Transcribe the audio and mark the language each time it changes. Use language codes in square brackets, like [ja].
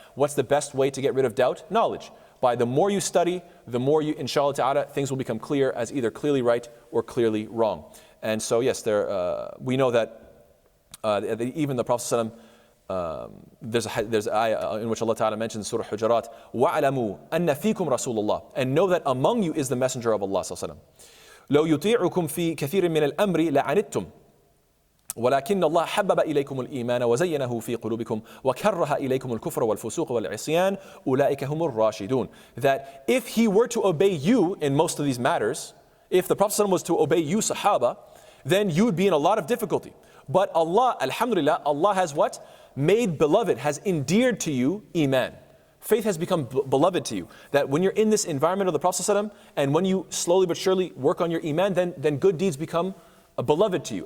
[en] What's the best way to get rid of doubt? Knowledge. By the more you study, the more you, inshallah ta'ala, things will become clear as either clearly right or clearly wrong. And so yes, we know that even the Prophet ﷺ, there's an ayah in which Allah Ta'ala mentions Surah Hujurat, [ar] وَعْلَمُوا أَنَّ فِيكُمْ رَسُولُ اللَّهِ, [en] and know that among you is the Messenger of Allah ﷺ. [ar] لو يطيعكم في كثير من الأمر لعنتم ولكن الله حبب إليكم الإيمان وزينه في قلوبكم وكره إليكم الكفر والفسوق والعصيان أولئك هم الراشدون. [en] That if he were to obey you in most of these matters, if the Prophet ﷺ was to obey you, Sahaba, then you would be in a lot of difficulty. But Allah, alhamdulillah, Allah has what? Made beloved, has endeared to you Iman. Faith has become beloved to you. That when you're in this environment of the Prophet ﷺ, and when you slowly but surely work on your Iman, then good deeds become beloved to you.